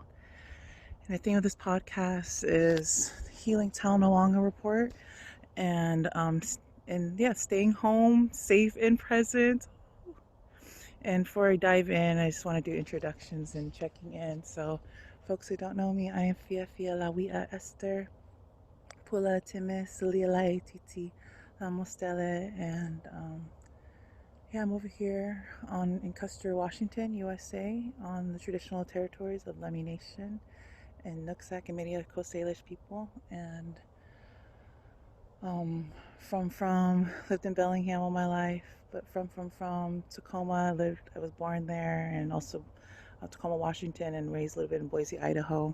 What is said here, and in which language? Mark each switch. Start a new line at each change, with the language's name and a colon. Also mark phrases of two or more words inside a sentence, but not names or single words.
English: And the theme of this podcast is the Healing Talanoaga Report, and staying home, safe and present. And before I dive in, I just want to do introductions and checking in. So, folks who don't know me, I am Fia La Wia Esther Pula Timis Celia Titi La Mostele, and I'm over here in Custer, Washington, USA, on the traditional territories of Lummi Nation and Nooksack and many other Coast Salish people. And lived in Bellingham all my life, but from Tacoma, I was born there, and also Tacoma, Washington, and raised a little bit in Boise, Idaho.